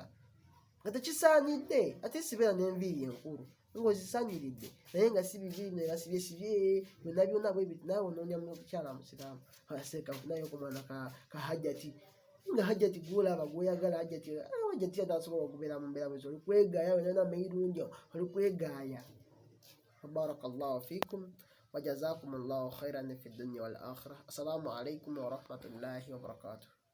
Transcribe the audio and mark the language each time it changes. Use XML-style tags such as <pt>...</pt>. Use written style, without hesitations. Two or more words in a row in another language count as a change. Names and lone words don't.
<lg>Nga tekisaanidde, ate sibeera n'enviiri enkulu ng'ozisanyiridde naye nga si biviiri nebasibye byonna bwe biti, naawe onoonya mukyala musiraamu. Aseeka naye okumwana ka hajjati, nga hajjati gw'olaba gw'oyagala, hajjati atasobola okubeera mu mbeera bwezo, oli kwegaaya wenna mayirungi, oli kwegaaya.</lg> <ar>بارك الله فيكم وجزاكم الله خيرا في الدنيا والآخرة. السلام عليكم ورحمة الله وبركاته.</ar>